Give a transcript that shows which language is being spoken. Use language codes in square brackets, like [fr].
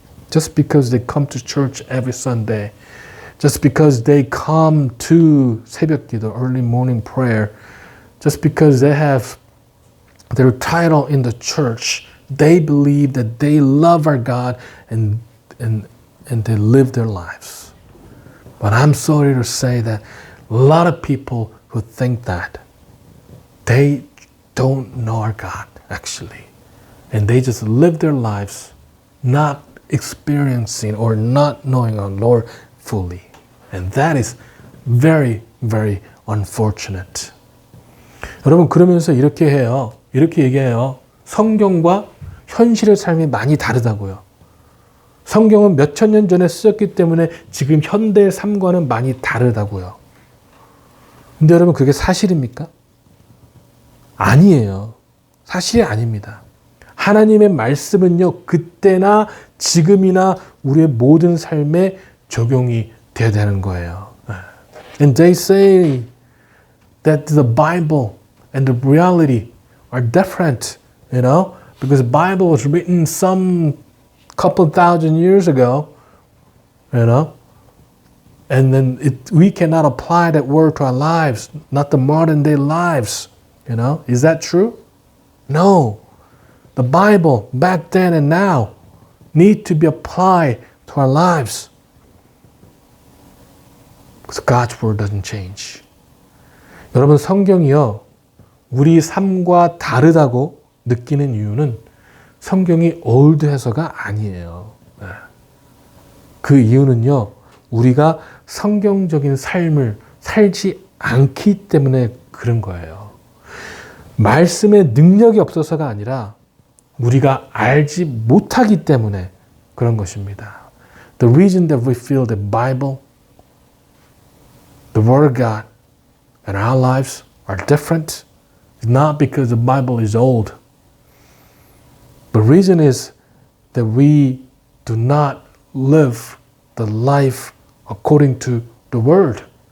[en] Just because they come to church every Sunday, just because they come to 새벽 기도, early morning prayer, just because they have their title in the church, they believe that they love our God and they live their lives. But I'm sorry to say that a lot of people who think that, they don't know our God, actually. And they just live their lives not experiencing or not knowing our Lord fully. And that is very, very unfortunate. [ko] 여러분, 그러면서 이렇게 해요. 이렇게 얘기해요. 성경과 현실의 삶이 많이 다르다고요. 성경은 몇천 년 전에 쓰였기 때문에 지금 현대의 삶과는 많이 다르다고요. 근데 여러분, 그게 사실입니까? 아니에요. 사실이 아닙니다. 하나님의 말씀은요, 그때나 지금이나 우리의 모든 삶에 적용이 돼야 되는 거예요. [en] And they say that the Bible and the reality are different, you know, because the Bible was written some couple thousand years ago, you know, and then we cannot apply that word to our lives, not the modern day lives, you know. Is that true? No. The Bible back then and now need to be applied to our lives. Because God's word doesn't change. [ko] 여러분, 성경이요, 우리 삶과 다르다고 느끼는 이유는 성경이 올드해서가 아니에요. 그 이유는요, 우리가 성경적인 삶을 살지 않기 때문에 그런 거예요. 말씀의 능력이 없어서가 아니라 우리가 알지 못하기 때문에 그런 것입니다. [en] The reason that we feel the Bible, the Word of God, and our lives are different is not because the Bible is old. The reason is that we do not live the life according to the Word.